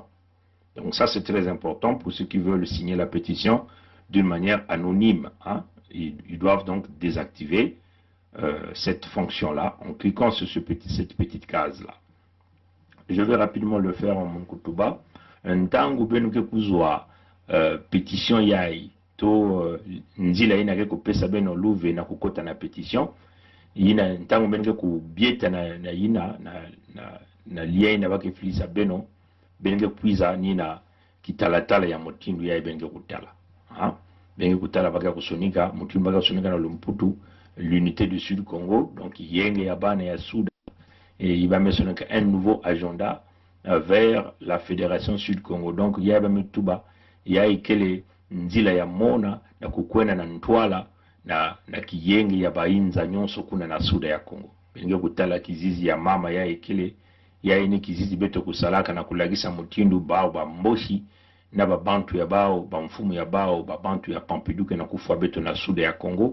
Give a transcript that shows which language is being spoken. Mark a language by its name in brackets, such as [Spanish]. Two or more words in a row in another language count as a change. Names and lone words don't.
[French] Donc ça c'est très important pour ceux qui veulent signer la pétition d'une manière anonyme. Hein. Ils doivent donc désactiver cette fonction-là en cliquant sur cette petite case-là. Je vais rapidement le faire en mon kutuba. Un temps où [Kituba (Democratic Republic of Congo)] ben pétition yai to nzila ina ke kopesa beno luve na kukota na pétition ina ntango ben ke kubieta na ina na lien na bake flisa beno ben ke puiza nina kitalatala ya motindu yai ben ke kutala ha ben ke kutala baka kusonika motindu baka kusonika na Lumputu [French] l'unité du Sud Congo [Kituba (Democratic Republic of Congo)] donc yenge ya bana ya Soudan. [French] Et il va mettre un nouveau agenda vers la Fédération Sud-Congo. Donc, il y a même tout bas, il y a [Kituba (Democratic Republic of Congo)] ikele nzila ya mona na kukwena na ntwala na kiyengi ya bainza nyonso kuna na Suda ya Congo. Benge kutala kizizi ya mama ya ikele ya ini kizizi beto kusalaka na kulagisa mutindu bao ba mboshi na babantu ya bao ba mfumu ya bao babantu ya Pampiduke na kufa beto na Suda ya Congo.